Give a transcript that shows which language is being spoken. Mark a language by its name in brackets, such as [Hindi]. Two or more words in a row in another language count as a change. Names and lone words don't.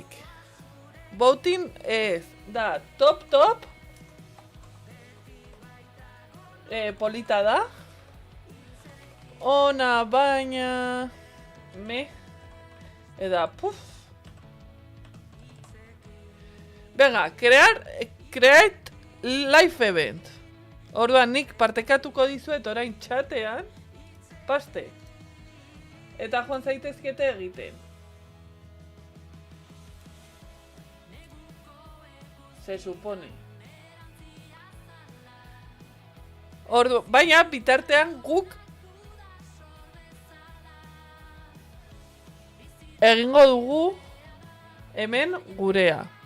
[Basque] Voting ez da top. Polita da. Ona baina eda puf. Venga, [English] create live event. [Basque] Orduan nik partekatuko dizuet orain txatean. paste. Eta joan zaitezkete egiten. [Spanish] Se supone. [Basque] Baina bitartean guk egingo dugu hemen gurea.